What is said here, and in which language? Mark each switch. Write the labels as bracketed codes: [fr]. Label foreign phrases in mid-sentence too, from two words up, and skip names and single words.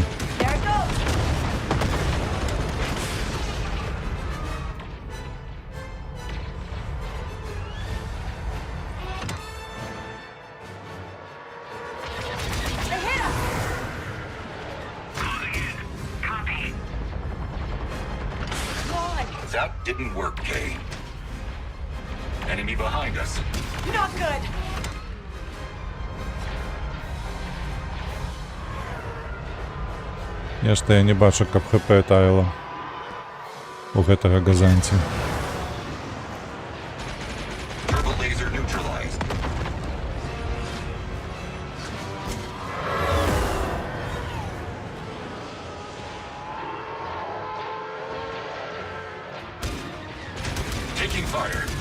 [en] There it goes. They hit us. Come on. That didn't work, Kay. Enemy behind us. Not good. [be] Я ж я не бачу, каб ХП таяло у гэтага газанці. [en] Turbo laser neutralized. Taking fire.